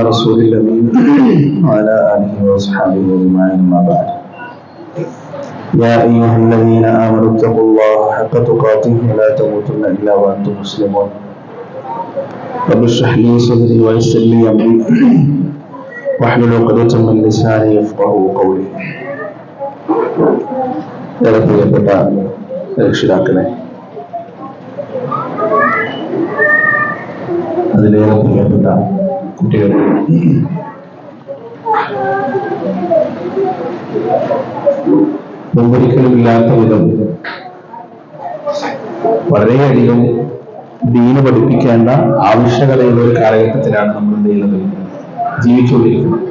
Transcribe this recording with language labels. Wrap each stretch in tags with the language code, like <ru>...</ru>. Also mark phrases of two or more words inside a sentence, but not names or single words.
<ar>رسول الأمين وعلى آله وأصحابه أجمعين ما بعد يا أيها الذين آمنوا اتقوا الله حق تقاته ولا تموتن إلا وأنتم مسلمون رب اشرح لي صدري ويسر لي أمري واحلل عقدة من لساني يفقهوا قولي</ar> <ml>ഏറെ പ്രിയപ്പെട്ട രക്ഷിതാക്കളെ, അതിലേറെ പ്രിയപ്പെട്ട കുട്ടികൾ, മുമ്പൊരിക്കലും ഇല്ലാത്ത വിധം വളരെയധികം ദീന് പഠിപ്പിക്കേണ്ട ആവശ്യകതയുള്ള ഒരു കാലഘട്ടത്തിലാണ് നമ്മൾ ജീവിച്ചുകൊണ്ടിരിക്കുന്നത്.</ml>